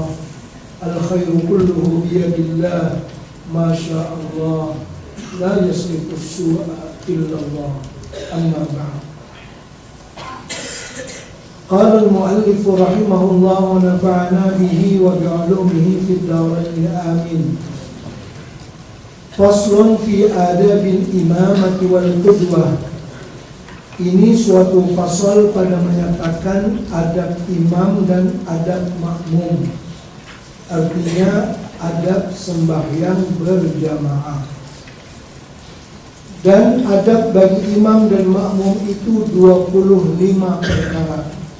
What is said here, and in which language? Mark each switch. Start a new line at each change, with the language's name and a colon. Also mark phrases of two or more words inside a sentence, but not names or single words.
Arabic: الخير كله بيد الله ما شاء الله. لا يصرف السوء إلا الله. أما بعد. قال المؤلف رحمه الله ونفعنا به وبعلومه في الدارين آمين. فصل في آداب الإمامة والقدوة.
Malay: Ini suatu fasal pada menyatakan adab imam dan adab makmum. Artinya adab sembahyang berjamaah. Dan adab bagi imam dan makmum itu 25 perkara.